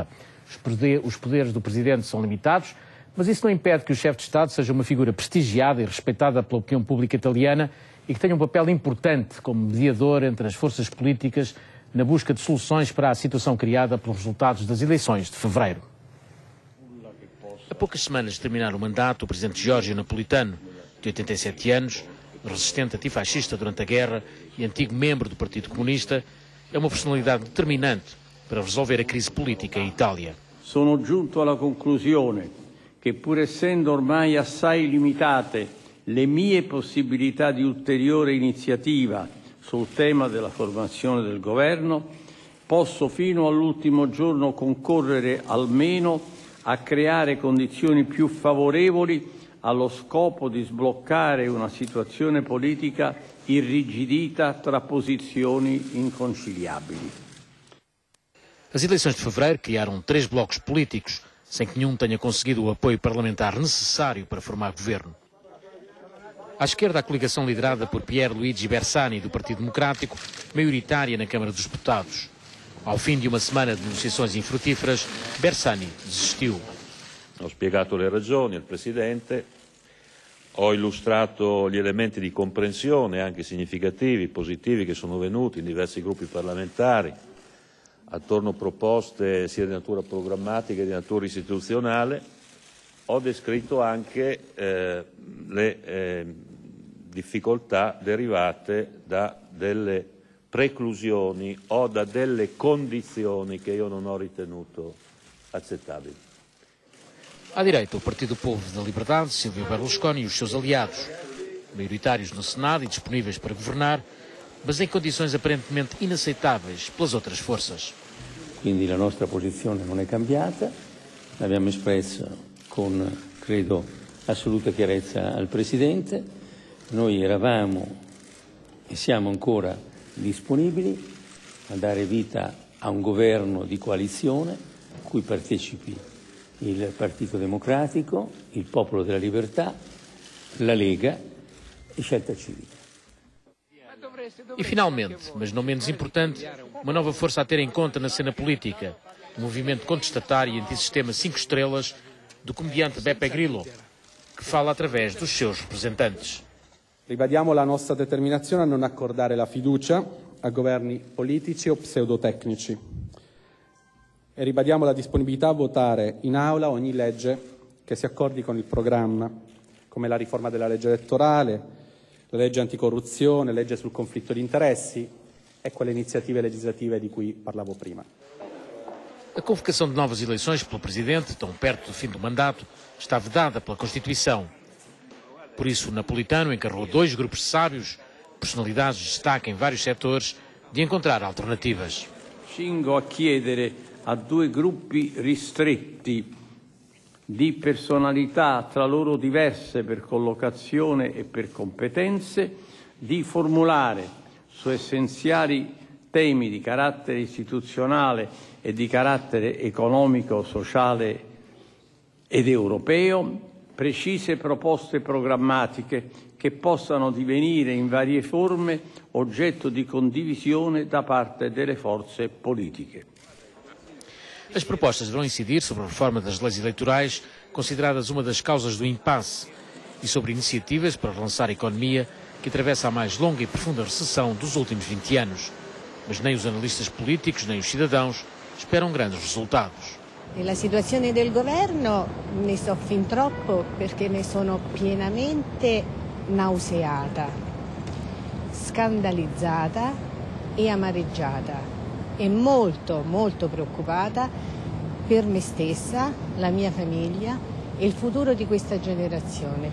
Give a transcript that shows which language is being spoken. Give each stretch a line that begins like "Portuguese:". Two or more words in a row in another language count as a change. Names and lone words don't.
Portuguese: Os poderes do Presidente são limitados, mas isso não impede que o chefe de Estado seja uma figura prestigiada e respeitada pela opinião pública italiana e que tenha um papel importante como mediador entre as forças políticas na busca de soluções para a situação criada pelos resultados das eleições de fevereiro. A poucas semanas de terminar o mandato, o Presidente Giorgio Napolitano, de 87 anos, resistente antifascista durante a guerra e antigo membro do Partido Comunista, é uma personalidade determinante para resolver a crise politica em Itália.
Italian: Sono giunto alla conclusione che, pur essendo ormai assai limitate le mie possibilità di ulteriore iniziativa sul tema della formazione del governo, posso fino all'ultimo giorno concorrere almeno a creare condizioni più favorevoli allo scopo di sbloccare una situazione politica irrigidita tra posizioni inconciliabili.
Portuguese: As eleições de fevereiro criaram 3 blocos políticos, sem que nenhum tenha conseguido o apoio parlamentar necessário para formar governo. À esquerda, a coligação liderada por Pierluigi Bersani, do Partido Democrático, maioritária na Câmara dos Deputados. Ao fim de uma semana de negociações infrutíferas, Bersani desistiu.
Italian: Ho spiegato le ragioni al Presidente, ho illustrato gli elementi di comprensione anche significativi, positivi, che sono venuti in diversi gruppi parlamentari attorno a proposte sia di natura programmatica che di natura istituzionale. Ho descritto anche le difficoltà derivate da delle preclusioni o da delle condizioni che io non ho ritenuto accettabili.
Portuguese: À direita, o Partido do Povo da Liberdade, Silvio Berlusconi e os seus aliados, maioritários no Senado e disponíveis para governar, mas em condições aparentemente inaceitáveis pelas outras forças.
Italian: Quindi la nostra posizione non è cambiata, l'abbiamo espressa con, credo, assoluta chiarezza al Presidente. Noi eravamo e siamo ancora disponibili a dare vita a un governo di coalizione cui partecipi il Partito Democratico, il Popolo della Libertà, la Lega e Scelta Civica.
Portuguese: E finalmente, mas não menos importante, uma nova força a ter em conta na cena política, o movimento contestatário e antissistema 5 estrelas do comediante Beppe Grillo, que fala através dos seus representantes.
Italian: Ribadiamo la nostra determinazione a non accordare la fiducia a governi politici o pseudotecnici e ribadiamo la disponibilità a votare in aula ogni legge che si accordi con il programma, come la riforma della legge elettorale, la legge anticorruzione, legge sul conflitto di interessi e quelle iniziative legislative di cui parlavo prima.
Portuguese: A convocação de novas eleições pelo Presidente, tão perto do fim do mandato, está vedada pela Constituição. Por isso, Napolitano encarregou 2 grupos de sábios, personalidades de destaque em vários setores, de encontrar alternativas.
Italian: Cingo a chiedere a 2 gruppi ristretti di personalità tra loro diverse per collocazione e per competenze, di formulare su essenziali temi di carattere istituzionale e di carattere economico, sociale ed europeo precise proposte programmatiche che possano divenire in varie forme oggetto di condivisione da parte delle forze politiche.
Portuguese: As propostas vão incidir sobre a reforma das leis eleitorais, consideradas uma das causas do impasse, e sobre iniciativas para relançar a economia, que atravessa a mais longa e profunda recessão dos últimos 20 anos. Mas nem os analistas políticos, nem os cidadãos esperam grandes resultados.
Italian: Nella situazione del governo ne so fin troppo perché ne sono pienamente nauseata, scandalizzata e amareggiata e molto, molto preoccupata per me stessa, la mia famiglia e il futuro di questa generazione.